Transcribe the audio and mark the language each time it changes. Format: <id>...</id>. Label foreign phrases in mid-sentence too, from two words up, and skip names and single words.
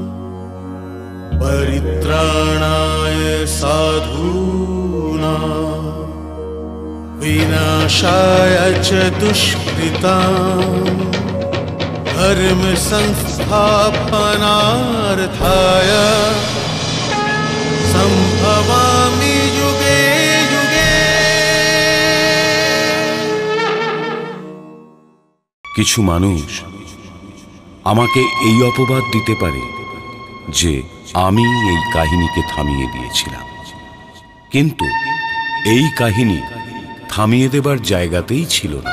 <sa>परित्राणाय साधूनां विनाशाय च दुष्कृतां धर्म संस्थापनार्थाय संभवामि युगे युगे।</sa> <bn>কিছু মানুষ আমাকে এই অপবাদ দিতে পারে যে আমি এই কাহিনীকে থামিয়ে দিয়েছিলাম, কিন্তু এই কাহিনী থামিয়ে দেবার জায়গাতেই ছিল না।</bn>